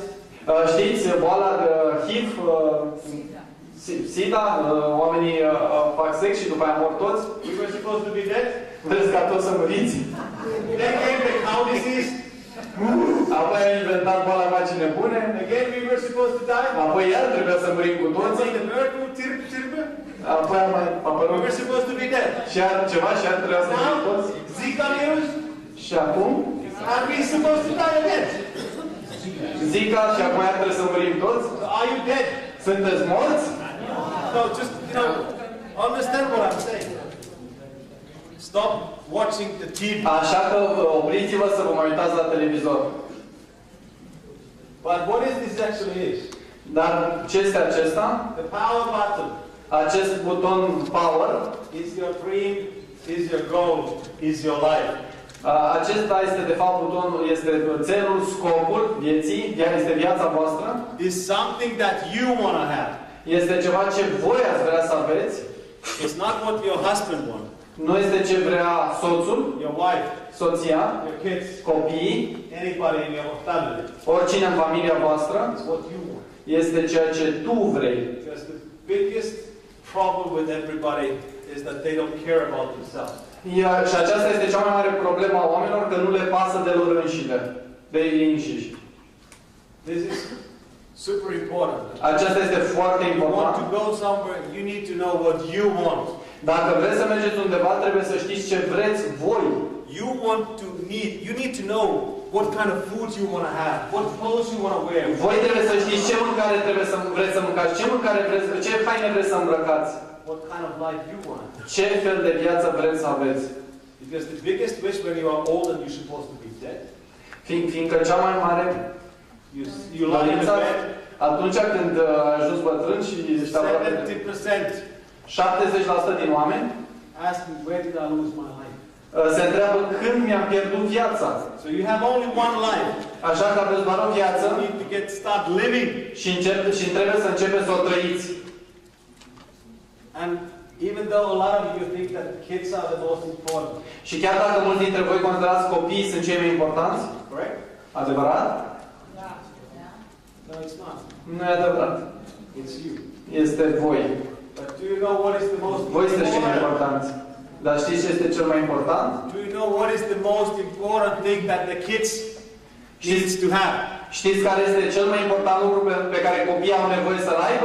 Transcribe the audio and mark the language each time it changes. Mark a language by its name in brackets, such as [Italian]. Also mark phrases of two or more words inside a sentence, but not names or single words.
[Romanian] Știți, boala de HIV, SIDA, oamenii fac sex și după aia mor toți. [English] We were supposed to be dead. [Romanian] Trebuie ca toți să muriți. [English] Then came the cow disease. [Romanian] Apoi a inventat boala vacii nebune. [English] Again we were supposed to die. [Romanian] Apoi iar trebuia să murim cu toții. [English] The bird flu, tirbe. [Romanian] Apoi a mai apărut. [English] We were supposed to be dead. [Romanian] Și iar ceva și iar trebuia să murim toți. [English] Zika virus. [Romanian] Și acum? [English] Are we supposed to die again? [Romanian] Zika și acum iar trebuie să murim toți. [English] Are you dead? [Romanian] Sunteți morți? [English] No, just, you know, understand what I'm saying. Stop watching the TV. [Romanian] Așa că opriți-vă să vă mai uitați la televizor. [English] But what is this actually is? [Romanian] Dar ce este acesta? [English] The power button. [Romanian] Acest buton power [English] is your dream, is your goal, is your life. [Romanian] Acesta este de fapt butonul, este țelul, scopul vieții, este viața voastră. [English] Is something that you want to have. [Romanian] Este ceva ce voi ați vrea să aveți. [English] It's not what your husband wants. [Romanian] Nu este ce vrea soțul, [English] your wife, [Romanian] soția, [English] your kids, [Romanian] copiii, [English] anybody in your family. [Romanian] Oricine în familia voastră. [English] It's what you want. [Romanian] Este ceea ce tu vrei. [English] Because the biggest problem with everybody is that they don't care about themselves. [Romanian] Și aceasta este cea mai mare problemă a oamenilor, că nu le pasă de lor înșine, de ei înșiși. [English] This is super important. [Romanian] Aceasta este foarte important. [English] You want to go somewhere, you need to know what you want. [Romanian] Dacă vreți să mergeți undeva, trebuie să știți ce vreți voi. [English] You need to know what kind of food you want to have, what clothes you want to wear. [Romanian] Voi trebuie să știți ce mâncare vreți să mâncați, ce haine vreți să îmbrăcați. [English] What kind of life you want. [Romanian] Ce fel de viață vreți să aveți. [English] Because the biggest wish when you are old and you're supposed to be dead. [Romanian] Fiindcă cea mai mare [English] you lie in bed. [Romanian] Atunci când ajungi bătrân și ești aproape 70% din oameni [English] ask me, where did I lose my life? [Romanian] Se întreabă când mi-am pierdut viața. [English] So you have only one life. [Romanian] Așa că aveți doar o viață. [English] You need to start living. [Romanian] Și trebuie să începeți să o trăiți. [English] And even though a lot of you think that kids are the most important. [Romanian] Și chiar dacă mulți dintre voi considerați copiii sunt cei mai importanți. [English] Correct? [Romanian] Adevărat? Da. [English] No, it's not. [Romanian] Nu e adevărat. [English] It's you. [Romanian] Este voi. [English] But do you know what is the most important? [Romanian] Voi sunteți cei mai importanți. Dar știți ce este cel mai important? [English] Do you know what is the most important thing that the kids needs to have? [Romanian] Știți care este cel mai important lucru pe care copiii au nevoie să-l aibă?